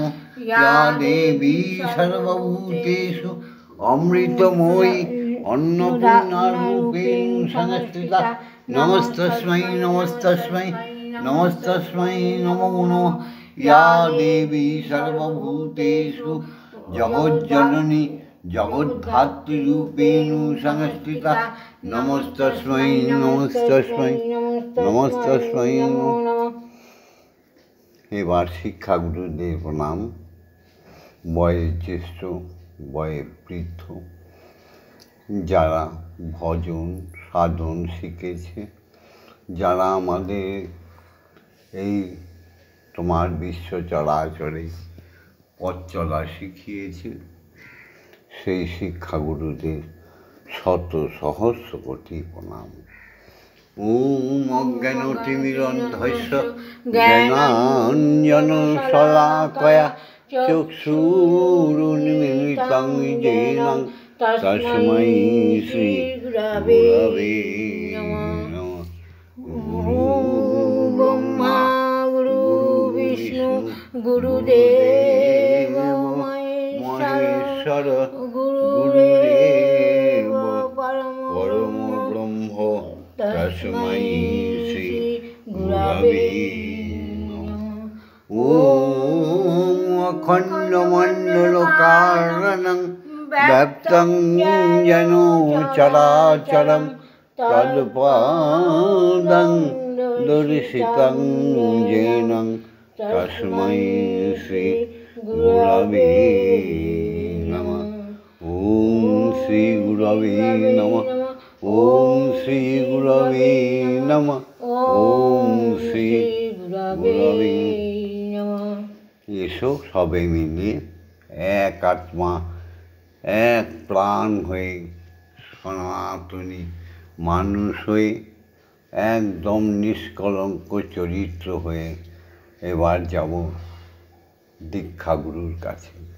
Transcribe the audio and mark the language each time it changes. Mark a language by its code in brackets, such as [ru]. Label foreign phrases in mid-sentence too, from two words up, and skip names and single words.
[sa] ইয়া দেবী সর্বভূতেষু অমৃতময়ী অন্নপূর্ণারূপেণ সংস্থিতা, নমস্তস্मै নমস্তস্मै নমস্তস্मै নমো নমঃ। या देवी सर्वभूतेषु जगज्जननी जगद्धात्रीरूपेण संस्थिता नमस्तस्मै नमस्तस्मै नमस्तस्मै नमो नमः। [bn] এবার শিক্ষাগুরুদের প্রণাম। বয়ে জ্যেষ্ঠ বয়ে বৃদ্ধ যারা ভজন সাধন শিখেছে, যারা আমাদের এই তোমার বিশ্ব চরাচরে পথ চলা শিখিয়েছে, সেই শিক্ষাগুরুদের শত সহস্র কোটি প্রণাম। [sa] ওম অজ্ঞানতিমিরন্ধস্য জ্ঞানাঞ্জনশলাকয়া চক্ষুরুন্মিলিतं येन তস্मै শ্রী গুরবে নমঃ। গুরু ব্রহ্মা গুরু বিষ্ণু গুরুদেব মহেশ্বর গুরুদেব পরম ব্রহ্ম তস্मै শ্রী গুরবে নমঃ। ওম অখণ্ডমণ্ডলকারণং ব্যপ্তং যেন চরাচরং তৎপদং দর্শিতং येन তস্मै শ্রী গুরবে নমঃ। ওম শ্রী গুরবে নমঃ। ওম শ্রী গুরবে নমঃ। ওম শ্রী গুরবে নমঃ। [bn] এসো সবে মিলে এক আত্মা এক প্রাণ হয়ে সনাতনী মানুষ হয়ে একদম নিষ্কলঙ্ক চরিত্র হয়ে এবার যাব দীক্ষাগুরুর কাছে।